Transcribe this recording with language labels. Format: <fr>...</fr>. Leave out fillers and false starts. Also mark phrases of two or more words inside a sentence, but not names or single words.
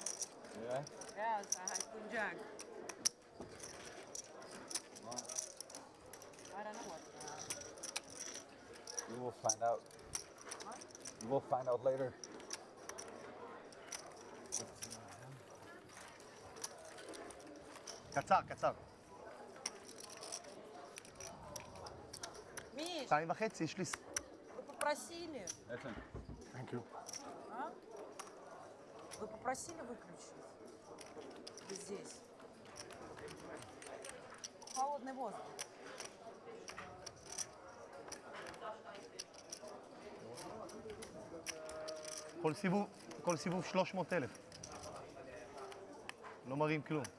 <en>Yeah? Yes, I had Queen Jack. I don't know what. You will find out. You will find out later.</en> <he>קצר, קצר.</he> <ru>Миш,</ru> <he>2.5, יש לי...</he> <ru>вы попросили.</ru> <en>Thank you.</en> <ru>А? Вы попросили выключить? Здесь. Холодный воздух.</ru> <he>כל סיבוב 300,000. לא מראים כלום.</he>